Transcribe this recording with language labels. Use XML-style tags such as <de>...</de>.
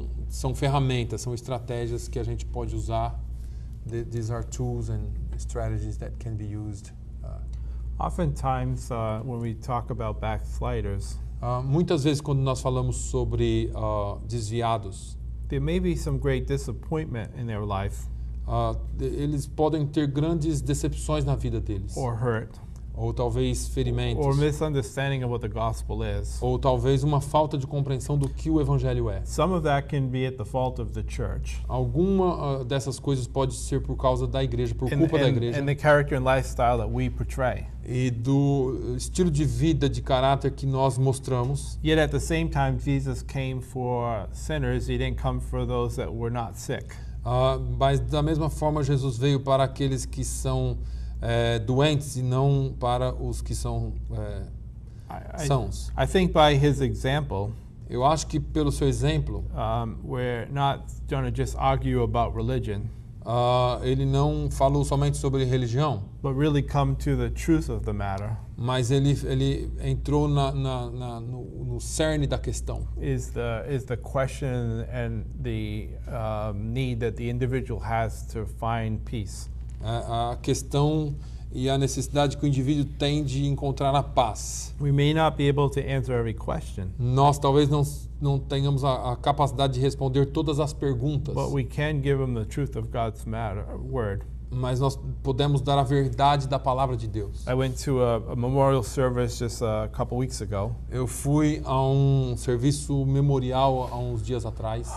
<pt>São ferramentas, são estratégias que a gente pode usar.</pt> <en>These are tools and strategies that can be used. Oftentimes, when we talk about backsliders,</en> <pt>Muitas vezes quando nós falamos sobre desviados,</pt> <en>there may be some great disappointment in their life</en> <pt>eles podem ter grandes decepções na vida deles,</pt> <en>or hurt</en> <pt>ou talvez ferimentos,</pt> <en>or misunderstanding of what the gospel is.</en> <pt>ou talvez uma falta de compreensão do que o evangelho é.</pt> <en>Some of that can be at the fault of the church</en> <pt>Alguma dessas coisas pode ser por causa da igreja, por</pt> <en>and,</en> <pt>culpa da</pt> <en>and,</en> <pt>igreja</pt> <en>and the character and lifestyle that we portray.</en> <pt>e do estilo de vida, de caráter que nós mostramos.</pt> <en>Yet at the same time, Jesus came for sinners. He didn't come for those that were not sick.</en> <pt>Mas da mesma forma Jesus veio para aqueles que são doentes e não para os que são sãos.</pt> <en>I think by his example,</en> <pt>Eu acho que pelo seu exemplo,</pt> <en>we're not going to just argue about religion,</en> <pt>ele não falou somente sobre religião,</pt> <en>but really come to the truth of the matter.</en> <pt>mas ele entrou no cerne da questão.</pt> <en>Is the question and the need that the individual has to find peace.</en> <pt>A questão e a necessidade que o indivíduo tem de encontrar a paz.</pt> <en>We may not be able to answer every question,</en> <pt>Nós talvez não tenhamos a capacidade de responder todas as perguntas,</pt> <en>but we can give them the truth of God's word.</en> <pt>mas nós podemos dar a verdade da palavra de Deus.</pt> <en>I went to a memorial service just a couple weeks ago.</en> <pt>Eu fui a um serviço memorial há uns dias atrás.</pt>